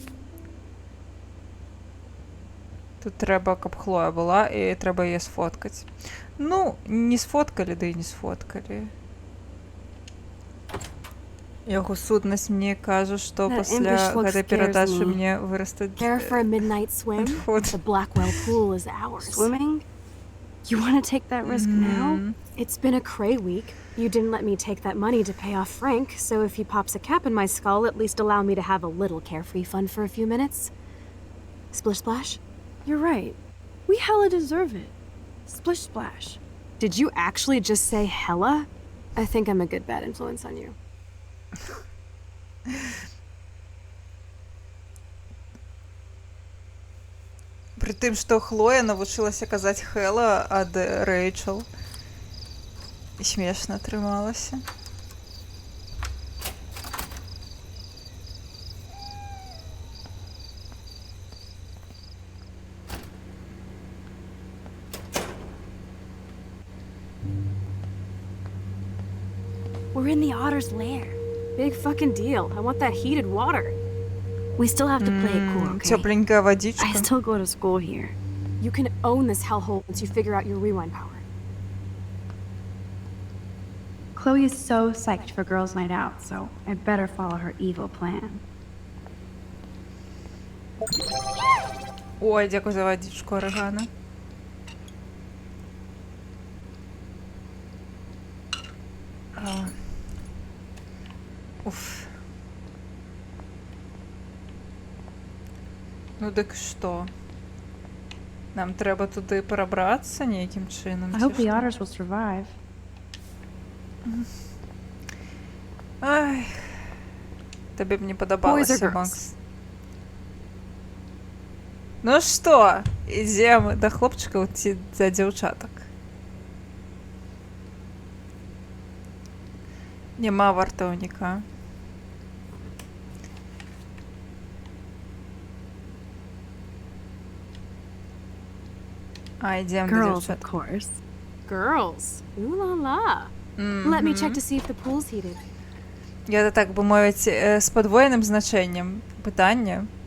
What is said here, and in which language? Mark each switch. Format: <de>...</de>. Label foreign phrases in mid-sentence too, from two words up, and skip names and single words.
<be>Тут трэба, каб Хлоя была, і трэба яе сфоткаць. Ну, не сфоткалі, ды і не сфоткалі. Яго сутнасць мне кажа, што пасля гэтай перадачы мне вырастуць...</be> <en>Care for a midnight swim? The Blackwell pool is ours. Swimming? You want to take that risk now? It's been a cray week. You didn't let me take that money to pay off Frank, so if he pops a cap in my skull, at least allow me to have a little carefree fun for a few minutes. Splish Splash? You're right. We hella deserve it. Splish Splash. Did you actually just say hella? I think I'm a good bad influence on you.</en> <be>Пры тым, што Хлоя навучылася казаць Хела ад Рэйчел. І смешна атрымалася.</be> <en>We're in the Otter's lair. Big fucking deal. I want that heated water. We still have to play it cool, okay?</en> <ru>Тепленькая водичка.</ru> <en>I still go to school here. You can own this hellhole once you figure out your rewind power. Chloe is so psyched for girls' night out, so I better follow her evil plan.</en> <uk>Ой, дякую за водичку, Орегано. Уф.</uk> <be>Ну дык што? Нам трэба туды прабрацца нейкім чынам.</be> <en>I hope the otters will survive. Ай.</en> <be>Табе б не падабалася, Макс. Ну што, ідзем да хлопчыкаў ці да дзяўчатак? Няма вартаўніка. А, ідзем да</be> <en>Girls, of</en> <be>дзяўчат.</be> <en>course. Girls. Ooh la la. Let me check to see if the pool's heated.</en> <be>Я так бы мовіць, з падвоеным значэннем пытання.</be>